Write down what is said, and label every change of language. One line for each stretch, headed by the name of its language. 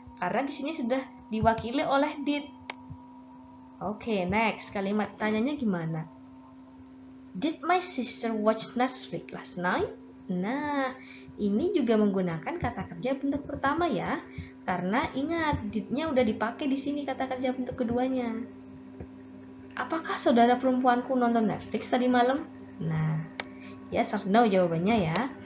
Indonesian: Karena di sini sudah diwakili oleh did. Oke, next. Kalimat tanyanya gimana?
English: Did my sister watch Netflix last night?
Indonesian: Nah, ini juga menggunakan kata kerja bentuk pertama ya. Karena ingat, did-nya udah dipakai di sini kata kerja bentuk keduanya. Apakah saudara perempuanku nonton Netflix tadi malam? Nah,
English: yes or no
Indonesian: jawabannya ya.